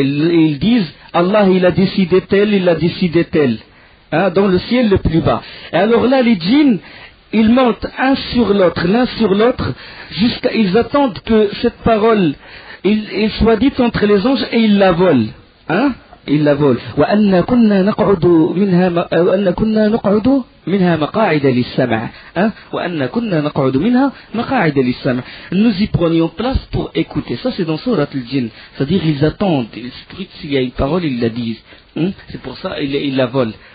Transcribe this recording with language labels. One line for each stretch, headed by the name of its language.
French: Ils disent, Allah il a décidé tel, hein, dans le ciel le plus bas. Et alors là, les djinns, ils montent l'un sur l'autre, jusqu'à ils attendent que cette parole il soit dite entre les anges, et ils la volent. Hein? Ils la volent.
Arabic: وأن كنا نقعد منها مقاعد للسمع. وأن كنا نقعد منها مقاعد للسمع.
French: Nous y prenions place pour écouter. Ça c'est dans Surat al-Jinn. C'est-à-dire ils attendent, ils scrutent s'il y a une parole, ils la disent. C'est pour ça ils la volent.